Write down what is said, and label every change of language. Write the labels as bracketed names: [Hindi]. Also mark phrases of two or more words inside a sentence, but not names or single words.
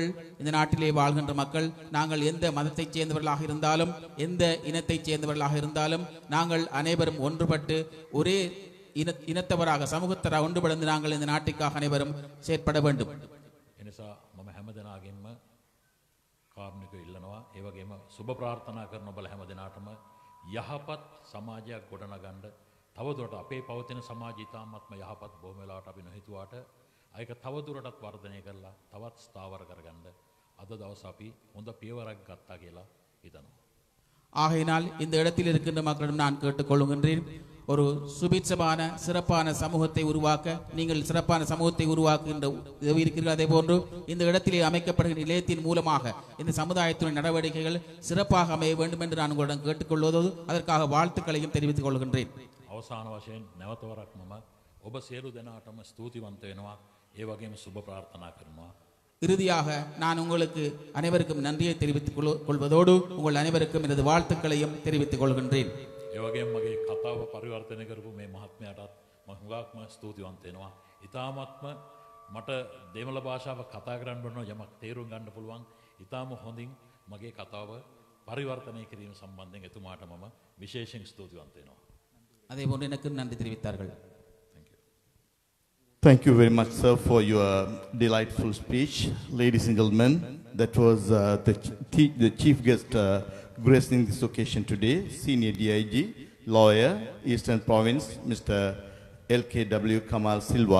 [Tamil] இந்த நாட்டிலே வாழ்கின்ற மக்கள் நாங்கள் எந்த மதத்தைச் சேர்ந்தவர்களாக இருந்தாலும் எந்த இனத்தைச் சேர்ந்தவர்களாக இருந்தாலும் நாங்கள் அனைவரும் ஒன்றுபட்டு ஒரே இனத்தவராக சமூகத்தராக ஒன்றுபடுந்து நாங்கள் இந்த நாட்டுக்காக அனைவரும் செயற்பட வேண்டும். [Sinhala] එනිසා මම හැම දෙනාගෙන්ම කාරුණිකව ඉල්ලනවා ඒ වගේම සුබ ප්‍රාර්ථනා කරන බල හැම දෙනාටම යහපත් සමාජයක් ගොඩනගන්න තවදුරටත් අපේ පවතින සමාජය ඉතාමත්ම යහපත් බොහොම වෙලාවට අපි නොහිතුවාට ඒක තවදුරටත් වර්ධනය කරලා තවත් ස්ථාවර කරගන්න අද දවස් අපි හොඳ පියවරක් ගත්තා කියලා හිතනවා. [Tamil] ஆகையினால் இந்த இடத்தில் இருக்கின்ற மக்களிடம் நான் கேட்டுக்கொள்கின்றேன், ஒரு சுபிட்சமான சிறப்பான சமூகத்தை உருவாக்க நீங்கள் சிறப்பான சமூகத்தை உருவாக்குகின்ற உதவி இருக்கிறீர்கள். அதே போன்று இந்த இடத்திலே அமைக்கப்படுகின்ற நிலையத்தின் மூலமாக இந்த சமுதாயத்தின் நடவடிக்கைகள் சிறப்பாக அமைய வேண்டும் என்று நான் உங்களிடம் கேட்டுக்கொள்வதோடு அதற்காக வாழ்த்துக்களையும் தெரிவித்துக் கொள்கின்றேன். [Sinhala] අවසාන වශයෙන් නැවතවරක් මම ඔබ සියලු දෙනාටම ස්තුතිවන්ත වෙනවා. ඒ වගේම සුබ ප්‍රාර්ථනා කරනවා. [Tamil] இறுதியாக நான் உங்களுக்கு அனைவருக்கும் நன்றியை தெரிவித்துக் கொள்வதோடு உங்கள் அனைவருக்கும் எனது வாழ்த்துக்களையும் தெரிவித்துக் கொள்கின்றேன். [Sinhala] ඒ වගේම මගේ කතාව පරිවර්තනය කරපු මේ මහත්මයාටත් මම හුඟක්ම ස්තුතිවන්ත වෙනවා. ඉතාමත්ම මට දෙමළ භාෂාව කතා කරන්න බැරි යමක් තේරුම් ගන්න පුළුවන්. ඉතාම හොඳින් මගේ කතාව පරිවර්තනය කිරීම සම්බන්ධයෙන් එතුමාට මම විශේෂයෙන් ස්තුතිවන්ත වෙනවා. [Tamil] அதே போன்று எனக்கு நன்றி தெரிவித்தார்கள். [English] Thank you very much, sir, for your delightful speech. Ladies and gentlemen, that was the chief guest gracing this occasion today, Senior DIG, Lawyer, Eastern Province, Mr. LKW Kamal Silva.